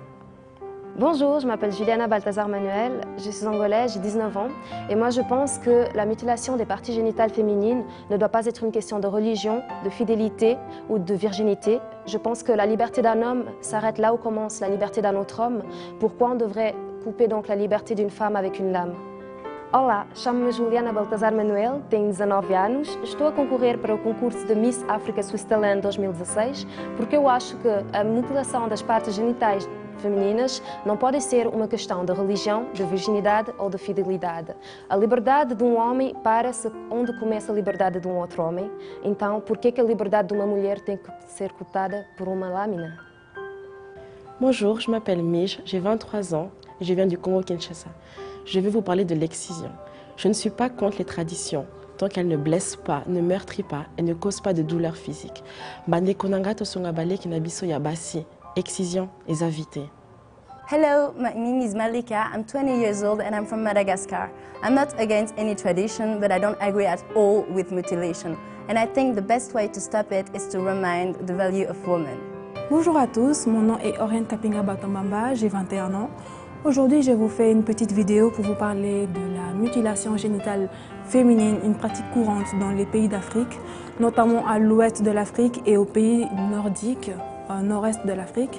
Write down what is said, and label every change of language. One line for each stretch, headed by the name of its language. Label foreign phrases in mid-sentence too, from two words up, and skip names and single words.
French: Bonjour, je m'appelle Juliana Balthazar Manuel, je suis angolaise, j'ai 19 ans et moi je pense que la mutilation des parties génitales féminines ne doit pas être une question de religion, de fidélité ou de virginité. Je pense que la liberté d'un homme s'arrête là où commence la liberté d'un autre homme. Pourquoi on devrait couper donc la liberté d'une femme avec une lame.
Portuguese: Olá, chamo-me Juliana Baltazar Manuel, tenho 19 anos, estou a concorrer para o concurso de Miss África Switzerland 2016 porque eu acho que a mutilação das partes genitais femininas não pode ser uma questão de religião, de virginidade ou de fidelidade. A liberdade de um homem para-se onde começa a liberdade de um outro homem. Então, por que a liberdade de uma mulher tem que ser cortada por uma lâmina?
French: Bonjour, je m'appelle Mij, j'ai 23 ans et je viens du Congo-Kinshasa. Je vais vous parler de l'excision. Je ne suis pas contre les traditions, tant qu'elles ne blessent pas, ne meurtrissent pas et ne causent pas de douleur physique.
Lingala: Bande konanga to sungabale kinabiso ya basi. Excision is invité.
English: Hello, my name is Malika. I'm 20 years old and I'm from Madagascar. I'm not against any tradition, but I don't agree at all with mutilation. And I think the best way to stop it is to remind the value of women.
French: Bonjour à tous, mon nom est Oriane Kapinga Batambamba, j'ai 21 ans. Aujourd'hui, je vous fais une petite vidéo pour vous parler de la mutilation génitale féminine, une pratique courante dans les pays d'Afrique, notamment à l'ouest de l'Afrique et aux pays nordiques, au nord-est de l'Afrique.